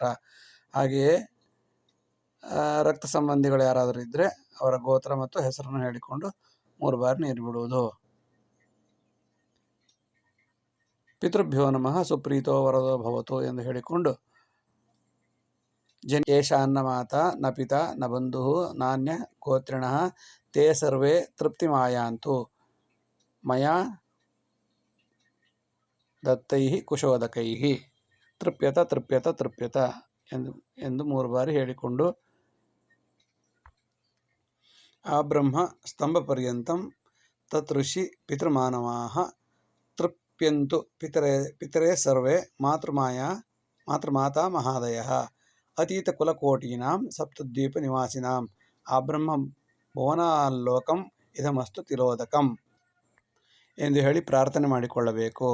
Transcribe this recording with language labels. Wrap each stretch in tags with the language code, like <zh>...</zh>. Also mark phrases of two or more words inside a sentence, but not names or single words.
<kn>ಹಾಗೆಯೇ ರಕ್ತ ಸಂಬಂಧಿಗಳು ಯಾರಾದರೂ ಇದ್ದರೆ ಅವರ ಗೋತ್ರ ಮತ್ತು ಹೆಸರನ್ನು ಹೇಳಿಕೊಂಡು 3 ಬಾರಿ ನೀರು ಬಿಡುವುದು.</kn> <sa>ಪಿತೃಭ್ಯೋ ನಮಃ ಸುಪ್ರೀತೋ ವರದೋ ಭವತು</sa> <kn>ಎಂದು ಹೇಳಿಕೊಂಡು</kn> <sa>ಏಷ ಅನ್ನ ಮಾತಾ ನ ಪಿತಾ ನ ಬಂಧು ನಾನ್ಯ ಗೋತ್ರಿಣಃ ತೇ ಸರ್ವೇ ತೃಪ್ತಿಮಾಯಾಂತು ಮಯಾ ದತ್ತೈಃ ಕುಶೋದಕೈಃ ತೃಪ್ಯತ ತೃಪ್ಯತ ತೃಪ್ಯತ</sa> <kn>ಎಂದು 3 ಬಾರಿ ಹೇಳಿಕೊಂಡು</kn> <sa>ಆ ಬ್ರಹ್ಮ ಸ್ತಂಭ ಪರ್ಯಂತಂ ತತ್ ಋಷಿ ಪಿತೃಮಾನವಾಃ ತೃಪ್ಯಂತು ಪಿತರೇ ಸರ್ವೇ ಮಾತೃಮಾತಾ ಮಹಾದಯಃ ಅತೀತ ಕುಲಕೋಟೀನಾಂ ಸಪ್ತದ್ವೀಪ ನಿವಾಸಿನಾಂ ಆ ಬ್ರಹ್ಮ ಭುವನಾಲೋಕಂ ಇದಮಸ್ತು ತಿಲೋದಕಂ</sa> <kn>ಎಂದು ಹೇಳಿ ಪ್ರಾರ್ಥನೆ ಮಾಡಿಕೊಳ್ಳಬೇಕು.</kn>